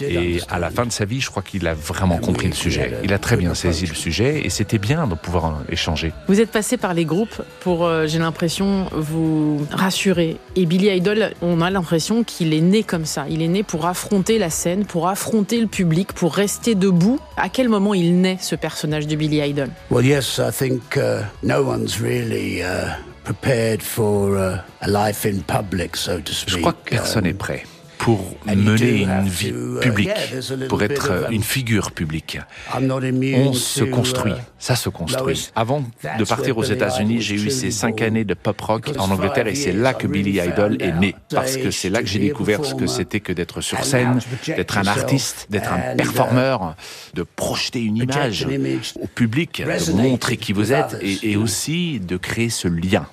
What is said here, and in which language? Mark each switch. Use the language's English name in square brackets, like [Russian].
[French] Et à la fin de sa vie, je crois qu'il a vraiment compris le sujet. Il a très bien saisi le sujet et c'était bien de pouvoir échanger. Vous êtes passé par les groupes pour, j'ai l'impression, vous rassuré. Et Billy Idol, on a l'impression qu'il est né comme ça. Il est né pour affronter la scène, pour affronter le public, pour rester debout. À quel moment il naît, ce personnage de Billy Idol ? [English] Well, yes, I think no one's really prepared for a life in public, so to speak. [French] Je crois que personne n'est prêt pour mener une vie publique, pour être une figure publique. On se construit, ça se construit. Avant de partir aux États-Unis, j'ai eu ces 5 années de pop rock en Angleterre et c'est là que Billy Idol est né. Parce que c'est là que j'ai découvert ce que c'était que d'être sur scène, d'être un artiste, d'être un performeur, de projeter une image au public, de montrer qui vous êtes et aussi de créer ce lien.